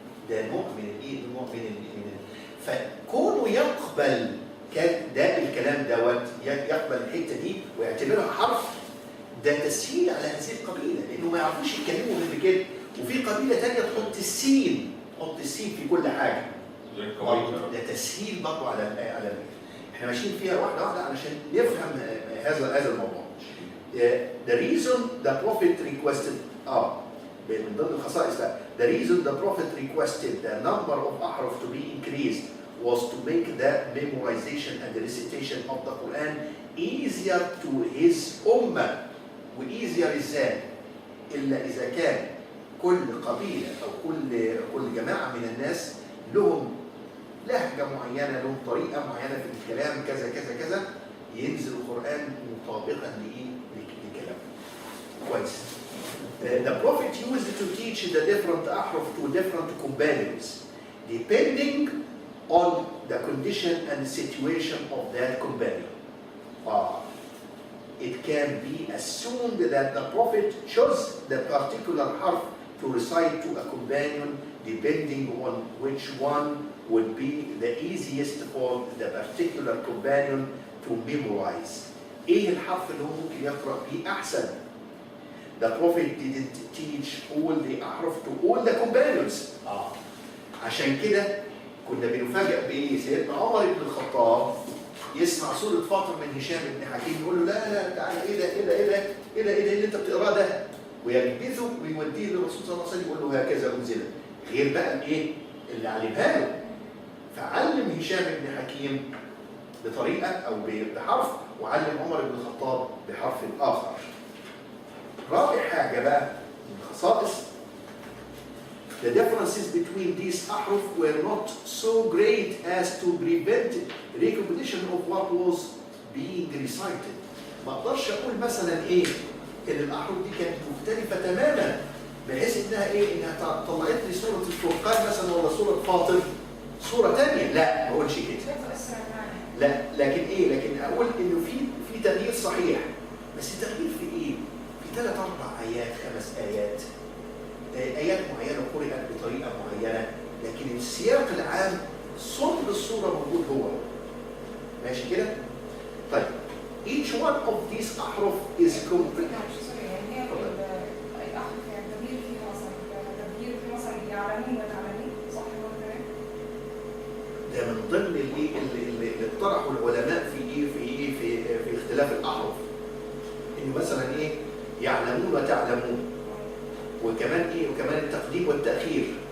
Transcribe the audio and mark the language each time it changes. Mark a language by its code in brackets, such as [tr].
[ar] ده نوع من فكونه يقبل ده الكلام دوت، يقبل الحته دي ويعتبرها حرف، ده تسهيل على هذه القبيله لانه ما يعرفوش يتكلموا غير كده. وفي قبيله ثانيه تحط السين في كل حاجه. ده تسهيل برضه على احنا ماشيين فيها واحده علشان نفهم هذا الموضوع. [en] The reason the prophet requested [ar] من ضمن الخصائص ده [en] the reason the prophet requested the number of ahruf to be increased was to make the memorization and the recitation of the Quran easier to his ummah. [ar] وeasier ازاي؟ إلا إذا كان كل قبيلة أو كل جماعة من الناس لهم لهجة معينة، لهم طريقة معينة في الكلام كذا كذا كذا، ينزل القرآن مطابقا لكلامه. كويس. [en] The Prophet used to teach the different ahruf to different companions, depending on the condition and situation of that companion. It can be assumed that the Prophet chose the particular harf to recite to a companion, depending on which one would be the easiest for the particular companion to memorize. [ar] إيه الحرف اللي هو ممكن يقرأ بيه أحسن؟ [en] The Prophet didn't teach all the ahruf to all the companions. [ar] عشان كده كنا بنفاجئ بإيه؟ سيدنا عمر بن الخطاب يسمع سورة فاطر من هشام بن حكيم يقول له لا تعالى إيه الى اللي انت بتقراه ده، ويلبثه ويوديه للرسول صلى الله عليه وسلم يقول له هكذا انزل، غير بقى الايه اللي علمها له. فعلم هشام بن حكيم بطريقه او بحرف، وعلم عمر بن الخطاب بحرف اخر. رابع حاجه بقى من الخصائص، [en] the differences between these أحرف were not so great as to prevent recognition of what was being recited. [ar] ما اقدرش اقول مثلا ايه ان الاحرف دي كانت مختلفه تماما بحيث انها ايه انها طلعت لي سوره الفرقان مثلا ولا سوره فاطر صوره ثانيه، لا ما اقولش كده. لا لكن ايه، لكن اقول انه في تغيير صحيح، بس التغيير في ايه؟ في 3 4 آيات 5 آيات، آيات معينه قرأت بطريقه معينه، لكن السياق العام صلب الصوره موجود هو. ماشي كده؟ طيب [en] each one of these أحرف is complete. [ar] يعني هي الأحرف يعني التغيير فيها مثلا تغيير في مثلا يعلمون وتعلمين، صح ولا لا؟ ده من ضمن اللي اقترحوا العلماء في اختلاف الأحرف. إنه مثلا إيه يعلمون وتعلمون، وكمان إيه وكمان التقديم والتأخير.